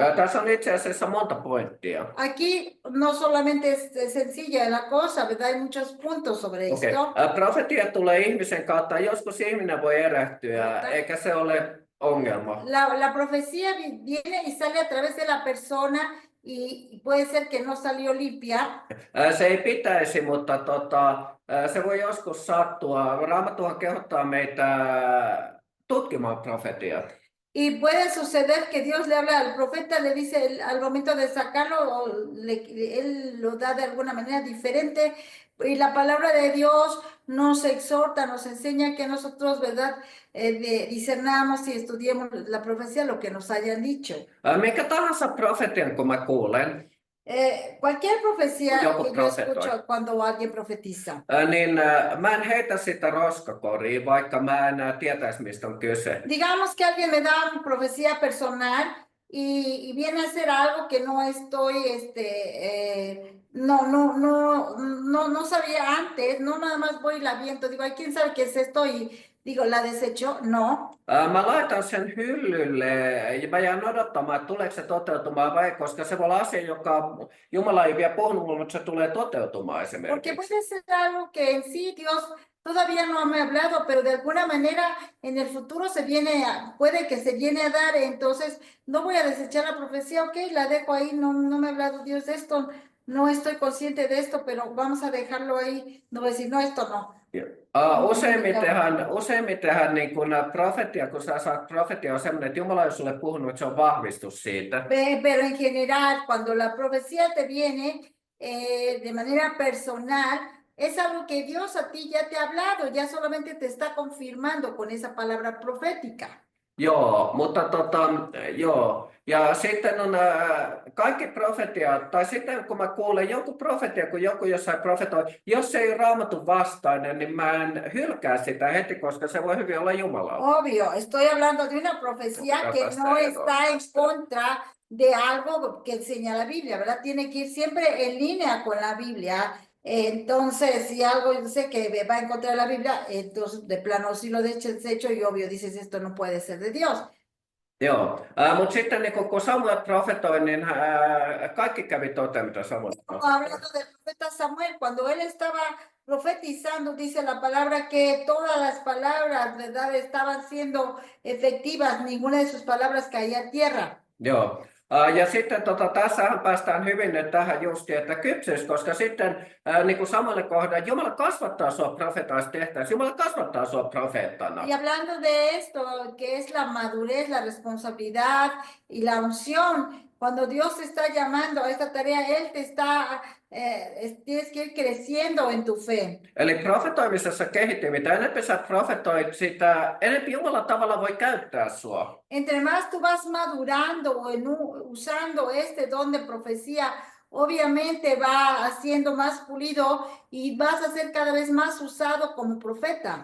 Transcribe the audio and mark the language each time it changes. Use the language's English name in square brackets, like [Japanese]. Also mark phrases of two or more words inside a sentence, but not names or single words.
[Finnish] Tässä on itse asiassa monta pointtia. [Spanish] Aquí no solamente es sencilla la cosa, ¿verdad? Hay muchos puntos sobre esto. [Finnish] Profetia tulee ihmisen kautta. Joskus ihminen voi erehtyä, eikä se ole ongelma. [Spanish] La profecía viene y sale a través de la persona y puede ser que no salió limpia. [Finnish] Se ei pitäisi, mutta se voi joskus sattua. Raamattuhan kehottaa meitä tutkimaan profetiat. [Spanish] Y puede suceder que Dios le habla al profeta, le dice al momento de sacarlo, él lo da de alguna manera diferente. Y la palabra de Dios nos exhorta, nos enseña que nosotros, ¿verdad? Discernamos y estudiemos la profecía, lo que nos hayan dicho. [Finnish] Mikä tahansa profetian, kun mä kuulen, [Spanish] Cualquier profecía [Finnish] Joku [Spanish] que yo [Finnish] profetoi. [Spanish] escucho cuando alguien profetiza. [Finnish] niin mä en heitä sitä roskakoriin, vaikka mä en tietäisi, mistä on kyse. [Spanish] Digamos que alguien me da una profecía personal y viene a hacer algo que no estoy, no sabía antes, no nada más voy y la viento, digo, ay, ¿quién sabe qué es esto? Y digo, ¿la desecho? No. [Finnish] Mä laitan sen hyllylle ja mä jään odottamaan, että tuleeko se toteutumaan vai, koska se voi olla asia, joka Jumala ei vielä puhunut mulle, mutta se tulee toteutumaan [Spanish] Porque [Finnish] esimerkiksi. [Spanish] puede ser algo que en sí Dios todavía no me ha hablado, pero de alguna manera en el futuro puede que se viene a dar, entonces no voy a desechar la profecía, ok, la dejo ahí, no me ha hablado Dios de esto, no estoy consciente de esto, pero vamos a dejarlo ahí, no voy a decir, no, esto no. [Finnish] Useimmitenhan niin kun profetia, kun sä saat profetia, on sellainen, että Jumala on sulle puhunut, että se on vahvistus siitä. [Spanish] Pero en general, cuando la profecía te viene de manera personal, es algo que Dios a ti ya te ha hablado, ya solamente te está confirmando con esa palabra profética. [Finnish] Joo, mutta joo. Ja sitten on kaikki profetiat, tai sitten kun mä kuulen joku profetia, kun joku jossain profetoi, jos se ei Raamatun vastainen, niin mä en hylkää sitä heti, koska se voi hyvin olla Jumala. [Spanish] Obvio, estoy hablando de una profecía que no está en contra de algo que enseña la Biblia, ¿verdad? Tiene que ir siempre en línea con la Biblia. Entonces, si algo yo sé que va en contra de la Biblia, entonces de plano si lo desecho y obvio dices esto no puede ser de Dios. [Finnish] Joo, mutta sitten niin kun Samuel profetoi, niin kaikki kävi toteen, mitä Samuel profetoi. [Spanish] Hablando del profeta Samuel, cuando él estaba profetizando, dice la palabra que todas las palabras, ¿verdad? Estaban siendo efectivas, ninguna de sus palabras caía a tierra. [Finnish] Joo. Ja sitten tässähän päästään hyvin nyt tähän just, että kypsyys, koska sitten niin kuin samalle kohdalle, Jumala kasvattaa sua profeetaksi tehtäväksi, Jumala kasvattaa sua profeettana. [Spanish] Y hablando de esto, que es la madurez, la responsabilidad y la unción, cuando Dios te está llamando a esta tarea, Él te está, tienes que ir creciendo en tu fe. [Finnish] Eli profetoimisessa kehittyy, mitä enempi sä profetoit, sitä enempi Jumala tavalla voi käyttää sua. [Spanish] Entre más tú vas madurando usando este don de profecía, obviamente va haciendo más pulido y vas a ser cada vez más usado como profeta.